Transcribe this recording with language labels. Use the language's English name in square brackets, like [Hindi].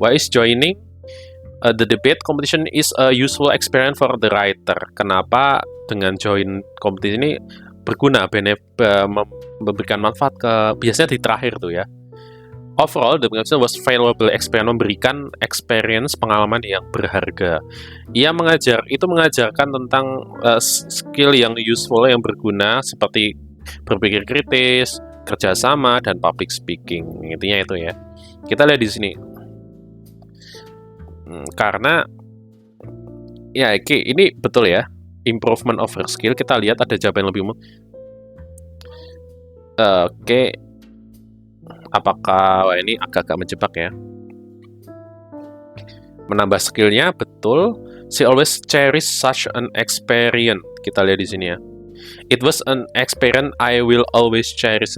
[English] Why is joining the debate competition is a useful experience for the writer? [Indonesian] Kenapa dengan join kompetisi ini berguna, memberikan manfaat biasanya di terakhir tuh ya. [English] Overall, the competition was valuable experience, [Indonesian] memberikan experience, pengalaman yang berharga. Ia mengajarkan tentang skill yang useful, yang berguna, seperti berpikir kritis, kerjasama, dan public speaking. Intinya itu ya. Kita lihat di sini. Karena ya ini betul ya, [English] improvement of her skill. [Indonesian] Kita lihat ada jawaban lebih umum. Apakah ini agak-agak menjebak ya? Menambah skillnya, betul. [English] She always cherish such an experience. [Indonesian] Kita lihat di sini ya. [English] It was an experience I will always cherish.